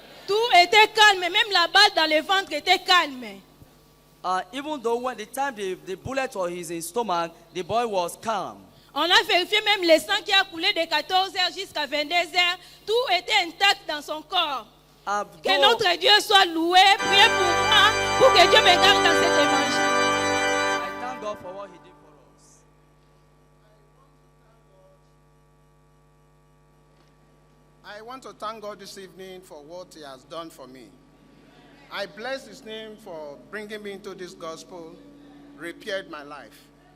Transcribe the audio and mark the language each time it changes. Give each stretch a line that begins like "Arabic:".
French: Tout était calme, même la balle dans le ventre était calme.
English: Even though when the time the bullet was in his stomach, the boy was calm.
French: On a vérifié même le sang qui a coulé de 14h jusqu'à 22h. Tout était intact dans son corps. Que notre Dieu soit loué. Priez pour moi, pour que Dieu me garde dans cet évangile.
English: I thank God for what He did for us. I want to thank God this evening for what He has done for me. I bless His name for bringing me into this gospel, repaired my life.